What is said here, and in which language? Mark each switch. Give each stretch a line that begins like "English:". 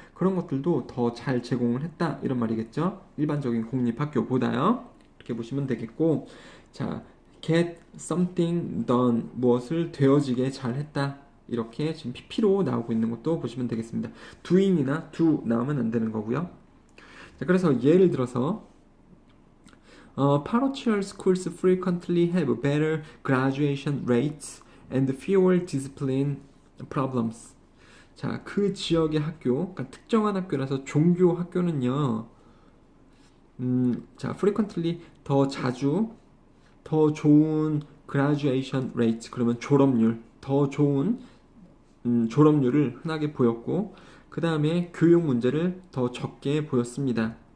Korean: 그런 것들도 더 잘 제공을 했다 이런 말이겠죠. 일반적인 공립학교보다요. 이렇게 보시면 되겠고, 자,
English: get something done
Korean: 무엇을 되어지게 잘했다 이렇게 지금 PP로 나오고 있는 것도 보시면 되겠습니다. doing이나 do 나오면 안 되는 거고요. 자, 그래서 예를 들어서
English: parochial schools frequently have better graduation rates and fewer discipline problems.
Korean: 자, 그 지역의 학교, 그러니까 특정한 학교라서 종교 학교는요. 자, frequently 더 자주, 더 좋은 graduation rate, 그러면 졸업률, 더 좋은 졸업률을 흔하게 보였고, 그 다음에 교육 문제를 더 적게 보였습니다.